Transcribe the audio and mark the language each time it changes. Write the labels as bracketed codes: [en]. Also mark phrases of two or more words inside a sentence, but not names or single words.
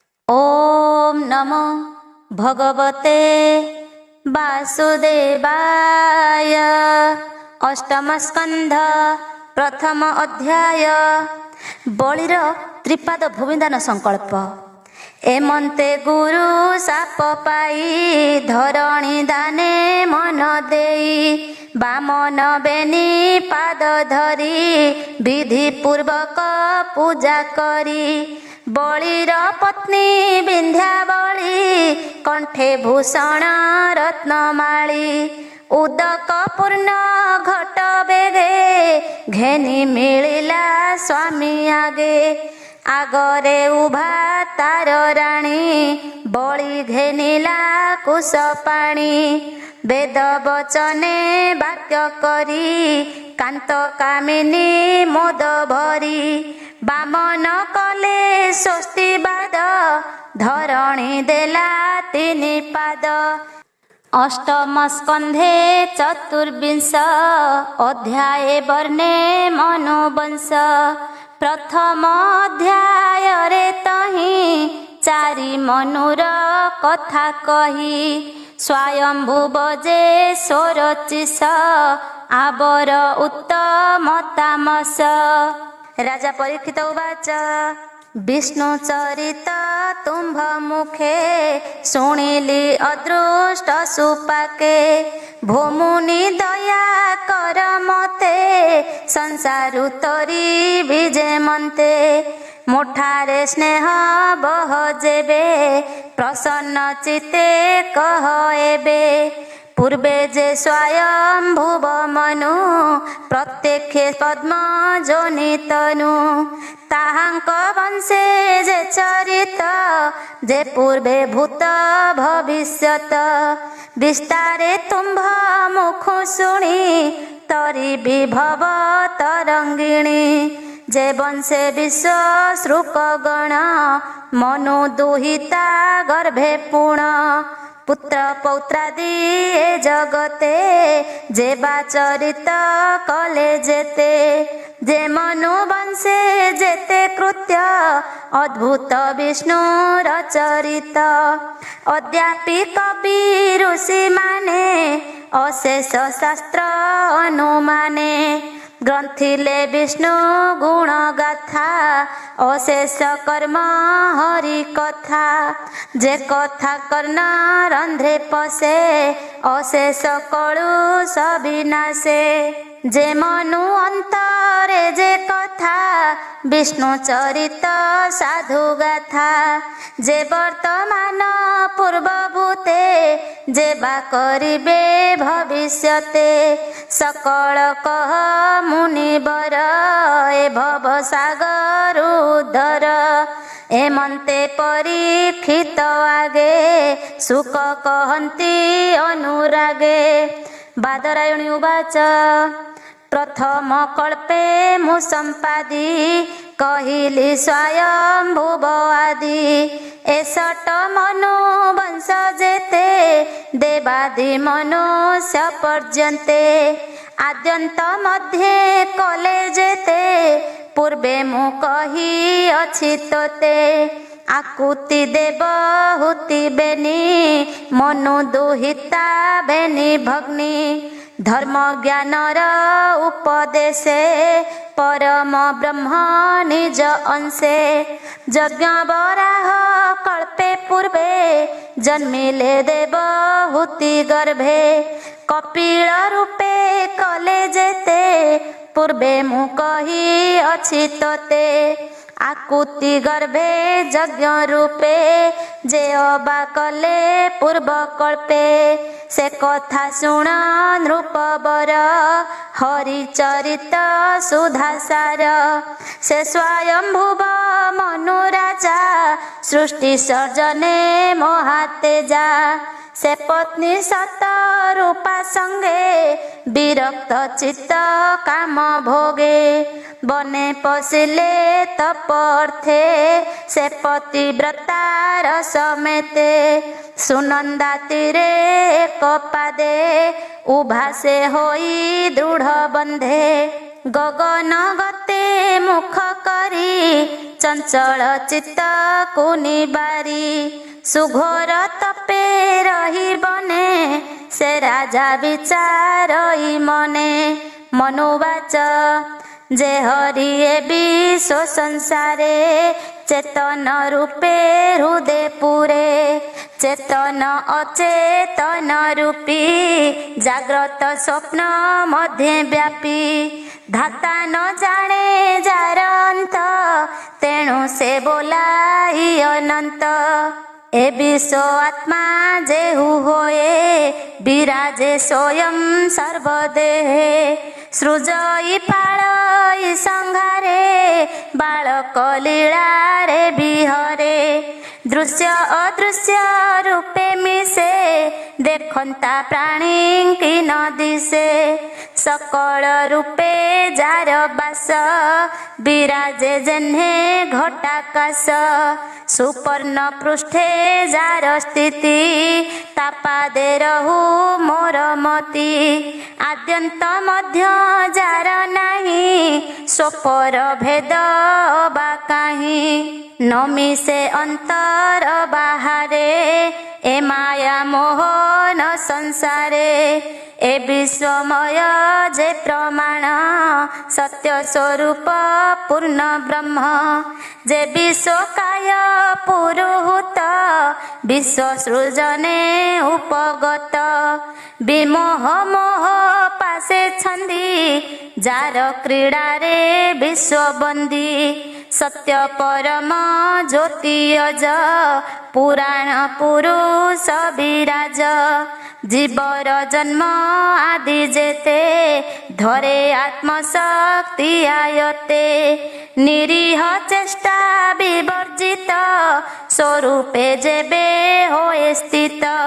[sa] ओम नमो भगवते वासुदेवाय। अष्टम स्कंध प्रथम अध्याय। [or] ବଳିର ତ୍ରିପାଦ ଭୂମିଦାନ ସଂକଳ୍ପ। ଏମନ୍ତେ ଗୁରୁ ଶାପ ପାଇ ଧରଣୀ ଦାନେ ମନ ଦେଇ ବାମନ ବେନି ପାଦ ଧରି ବିଧି ପୂର୍ବକ ପୂଜା କରି ବଳିର ପତ୍ନୀ ବିନ୍ଧ୍ୟାବଳୀ କଣ୍ଠେ ଭୂଷଣ ରତ୍ନମାଳୀ ଉଦକ ପୂର୍ଣ୍ଣ ଘଟ ବେଗେ ଘେନି ମିଳିଲା ସ୍ୱାମୀ ଆଗେ ଆଗରେ ଉଭା ତାର ରାଣୀ ବଳି ଘେନିଲା କୁଶ ପାଣି ବେଦ ବଚନେ ବାକ୍ୟ କରି କାନ୍ତ କାମିନୀ ମୋଦ ଭରି ବାମନ କଲେ ସ୍ୱସ୍ତିବାଦ ଧରଣୀ ଦେଲା ତିନି ପାଦ। ଅଷ୍ଟମ ସ୍କନ୍ଧେ ଚତୁର୍ବିଂଶ ଅଧ୍ୟାୟ ବର୍ଣ୍ଣେ ମନୁବଂଶ। ପ୍ରଥମ ଅଧ୍ୟାୟ ରେ ତହିଁ ଚାରି ମନୁର କଥା କହି ସ୍ୱୟମ୍ଭୂ ବଜେ ସୋରଚିସ ଆବର ଉତ୍ତମ ତାମସ। [sa] राजा परीक्षित उवाच [or] ବିଷ୍ଣୁ ଚରିତ ତୁମ୍ଭ ମୁଖେ ଶୁଣିଲି ଅଦୃଷ୍ଟ ସୁପାକେ ଭୂମୁନି ଦୟା କର ମତେ ସଂସାରୁ ତରି ବିଜେ ମନ୍ତେ ମୁଠାରେ ସ୍ନେହ ବହ ଯେବେ ପ୍ରସନ୍ନ ଚିତେ କହ ଏବେ ପୂର୍ବେ ଯେ ସ୍ୱୟଂ ଭୁବ ମନୁ ପ୍ରତ୍ୟକ୍ଷେ ପଦ୍ମ ଯୋନି ତନୁ ତାହାଙ୍କ ବଂଶେ ଯେ ଚରିତ ଯେ ପୂର୍ବେ ଭୂତ ଭବିଷ୍ୟତ ବିସ୍ତାରେ ତୁମ୍ଭ ମୁଖ ଶୁଣି ତରି ବିଭବ ତରଙ୍ଗିଣୀ ଯେ ବଂଶେ ବିଶ୍ୱ ଶ୍ରୁକ ଗଣ ମନୁ ଦୁହିତା ଗର୍ଭେ ପୁଣ ପୁତ୍ର ପୌତ୍ରାଦି ଏ ଜଗତେ ଯେବା ଚରିତ କଲେ ଯେତେ ଯେ ମନୁ ବଂଶେ ଯେତେ କୃତ୍ୟ ଅଦ୍ଭୁତ ବିଷ୍ଣୁ ରଚରିତ ଅଦ୍ୟାପି କବି ଋଷି ମାନେ ଅଶେଷ ଶାସ୍ତ୍ର ଅନୁମାନେ ଗ୍ରନ୍ଥିଲେ ବିଷ୍ଣୁ ଗୁଣ ଗାଥା ଅଶେଷ କର୍ମ ହରି କଥା ଯେ କଥା କର୍ଣ୍ଣ ରନ୍ଧ୍ରେ ପଶେ ଅଶେଷ କଳୁଷ ବିନାଶେ ଯେ ମନୁ ଅନ୍ତରେ ଯେ କଥା ବିଷ୍ଣୁ ଚରିତ ସାଧୁ ଗାଥା ଯେ ବର୍ତ୍ତମାନ ପୂର୍ବଭୂତେ ଯେ ବା କରିବେ ଭବିଷ୍ୟତେ ସକଳ କହ ମୁନିବର ଏ ଭବ ସାଗର ଉଦ୍ଧର ଏମନ୍ତେ ପରୀକ୍ଷିତ ଆଗେ ସୁଖ କହନ୍ତି ଅନୁରାଗେ। ବାଦରାୟଣୀ ଉବାଚ ପ୍ରଥମ କଳ୍ପେ ମୁଁ ସମ୍ପାଦି କହିଲି ସ୍ୱୟଂ ଭୁବ ଆଦି ଏସଟ ମନୁ ବଂଶ ଯେତେ ଦେବାଦି ମନୁଷ୍ୟ ପର୍ଯ୍ୟନ୍ତେ ଆଦ୍ୟନ୍ତ ମଧ୍ୟେ କଲେ ଯେତେ ପୂର୍ବେ ମୁଁ କହି ଅଛି ତୋତେ ଆକୁତି ଦେବ ହୁତି ବେନି ମନୁ ଦୁହିତା ବେନି ଭଗ୍ନୀ ଧର୍ମ ଜ୍ଞାନର ଉପଦେଶେ ପରମ ବ୍ରହ୍ମ ନିଜ ଅଂଶେ ଯଜ୍ଞ ବରାହ କଳ୍ପେ ପୂର୍ବେ ଜନ୍ମିଲେ ଦେବ ହୁତି ଗର୍ଭେ କପିଳ ରୂପେ କଲେ ଯେତେ ପୂର୍ବେ ମୁଁ କହି ଅଛି ତୋତେ ଆକୁତି ଗର୍ଭେ ଯଜ୍ଞ ରୂପେ ଯେ ଅବା କଲେ ପୂର୍ବ କଳ୍ପେ ସେ କଥା ଶୁଣ ନୃପବର ହରିଚରିତ ସୁଧାସାର ସେ ସ୍ୱୟଂ ଭୁବ ମନୁ ରାଜା ସୃଷ୍ଟି ସର୍ଜନେ ମହାତେଜା ସେ ପତ୍ନୀ ସତ ରୂପା ସଙ୍ଗେ ବିରକ୍ତ ଚିତ୍ତ କାମ ଭୋଗେ ବନେ ପଶିଲେ ତପର୍ଥେ ସେ ପତିବ୍ରତାର ସମେତେ ସୁନନ୍ଦା ତୀରେ ଏକ ପାଦେ ଉଭା ସେ ହୋଇ ଦୃଢ଼ ବନ୍ଧେ ଗଗନ ଗତେ ମୁଖ କରି ଚଞ୍ଚଳ ଚିତ୍ତ କୁ ନିବାରି ସୁଘୋର ତପେ ରହି ବନେ ସେ ରାଜା ବିଚାରଇ ମନେ ମନୁବାଚ ଯେ ହରି ଏ ବିଶ୍ୱ ସଂସାରେ ଚେତନ ରୂପେ ହୃଦୟ ପୁରେ ଚେତନ ଅଚେତନ ରୂପୀ ଜାଗ୍ରତ ସ୍ୱପ୍ନ ମଧ୍ୟ ବ୍ୟାପୀ ଧାତା ନ ଜାଣେ ଯାର ଅନ୍ତ ତେଣୁ ସେ ବୋଲାଇ ଅନନ୍ତ ଏ ବିଶ୍ୱ ଆତ୍ମା ଯେହୁ ହୋଏ ବିରାଜେ ସ୍ୱୟଂ ସର୍ବଦେହେ ସୃଜଇ ପାଳଇ ସଂହାରେ ବାଳକ ଲୀଳାରେ ବିହରେ ଦୃଶ୍ୟ ଅଦୃଶ୍ୟ ରୂପେ ମିଶେ ଦେଖନ୍ତା ପ୍ରାଣୀ କି ନ ଦିଶେ ସକଳ ରୂପେ ଯାର ବାସ ବିରାଜେ ଯେହ୍ନେ ଘଟାକାଶ ସୁପର୍ଣ୍ଣ ପୃଷ୍ଠେ ଯାର ସ୍ଥିତି ତାପାଦେ ରହୁ ମୋର ମତି ଆଦ୍ୟନ୍ତ ମଧ୍ୟ ଯାର ନାହିଁ ସ୍ୱପର ଭେଦ ବା କାହିଁ ନ ମିଶେ ଅନ୍ତର ବାହାରେ ଏ ମାୟା ମୋହନ ସଂସାରେ ଏ ବିଶ୍ୱମୟ ଯେ ପ୍ରମାଣ ସତ୍ୟ ସ୍ୱରୂପ ପୂର୍ଣ୍ଣ ବ୍ରହ୍ମ ଯେ ବିଶ୍ୱକାୟ ପୁରୁହୂତ ବିଶ୍ୱ ସୃଜନେ ଉପଗତ ବିମୋହ ମୋହ ପାଶେ ଛନ୍ଦି ଯାର କ୍ରୀଡ଼ା ରେ ବିଶ୍ୱବନ୍ଦୀ ସତ୍ୟ ପରମ ଜ୍ୟୋତି ଅଜ ପୁରାଣ ପୁରୁଷ ବିରାଜ ଜୀବର ଜନ୍ମ ଆଦି ଯେତେ ଧରେ ଆତ୍ମଶକ୍ତି ଆୟତେ ନିରୀହ ଚେଷ୍ଟା ବିବର୍ଜିତ ସ୍ୱରୂପେ ଯେବେ ହୋଏ ସ୍ଥିତ